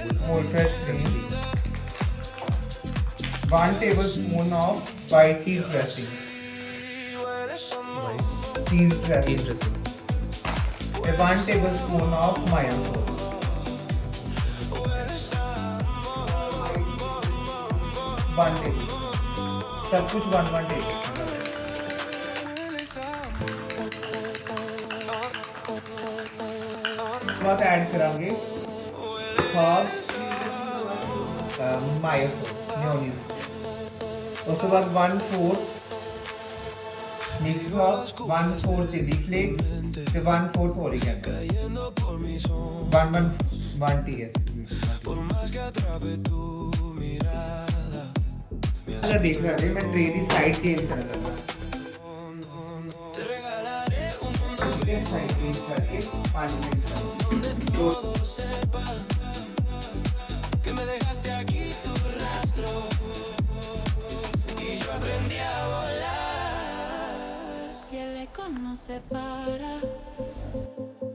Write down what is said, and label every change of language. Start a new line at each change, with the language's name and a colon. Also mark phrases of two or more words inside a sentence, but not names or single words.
English: more fresh cream, 1 tablespoon of white cheese dressing, cheese dressing, cheese dressing, 1 tablespoon of mayo, 1 tablespoon,
Hindi: सब कुछ 1 tablespoon. उसके बाद ऐड करांगे
English: half mayo mayonnaise.
Hindi: उसके बाद 1/4
English: mix sauce,
Hindi: 1/4
English: chili flakes,
Hindi: 1/4 ओरिगेनो, 1 टीस्पून. अगर देख रहे हैं मैं ट्रे की
English: side change
Hindi: करने लगा,
English: side change
Hindi: करके 5 मिनट
Spanish: que me dejaste aquí tu rastro y yo aprendí a volar. Si el eco no se para.